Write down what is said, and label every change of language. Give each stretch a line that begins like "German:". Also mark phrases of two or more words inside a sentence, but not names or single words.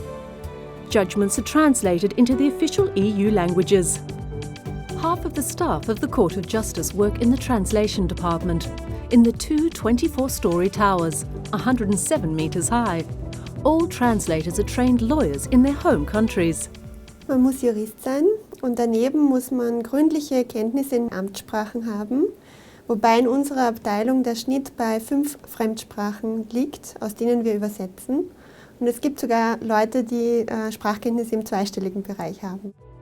English: Judgments are translated into the official EU languages. Half of the staff of the Court of Justice work in the translation department, in the two 24-storey towers, 107 metres high. All translators are trained lawyers in their home countries.
German: Man muss Jurist sein und daneben muss man gründliche Kenntnisse in Amtssprachen haben, wobei in unserer Abteilung der Schnitt bei 5 Fremdsprachen liegt, aus denen wir übersetzen. Und es gibt sogar Leute, die Sprachkenntnisse im zweistelligen Bereich haben.